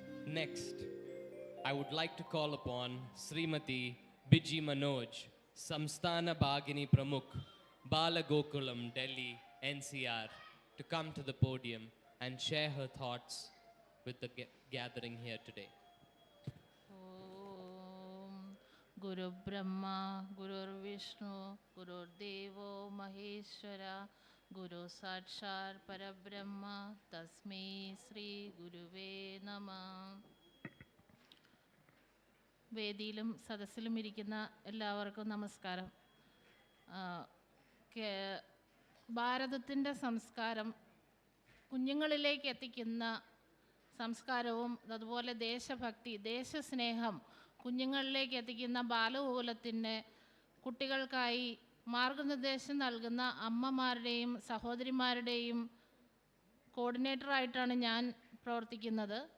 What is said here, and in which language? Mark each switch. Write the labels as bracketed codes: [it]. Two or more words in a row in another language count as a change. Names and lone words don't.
[en] Next, I would like to call upon Srimati Biji Manoj, Samsthana Bhagini Pramukh, Bala Gokulam, Delhi, NCR, to come to the podium and share her thoughts with the gathering here today. [sa] गुरु ब्रह्मा, गुरु विष्णु, गुरु देवो महेश्वर, गुरु साक्षात् परब्रह्म, तस्मै श्री गुरवे नमः. [ml] വേദിയിലും സദസ്സിലും ഇരിക്കുന്ന എല്ലാവർക്കും നമസ്കാരം. ഭാരതത്തിൻ്റെ സംസ്കാരം കുഞ്ഞുങ്ങളിലേക്ക് എത്തിക്കുന്ന സംസ്കാരവും അതുപോലെ ദേശഭക്തി, ദേശസ്നേഹം കുഞ്ഞുങ്ങളിലേക്ക് എത്തിക്കുന്ന ബാലഗോകുലത്തിൻ്റെ കുട്ടികൾക്കായി മാർഗനിർദ്ദേശം നൽകുന്ന അമ്മമാരുടെയും സഹോദരിമാരുടെയും കോർഡിനേറ്ററായിട്ടാണ് ഞാൻ പ്രവർത്തിക്കുന്നത്.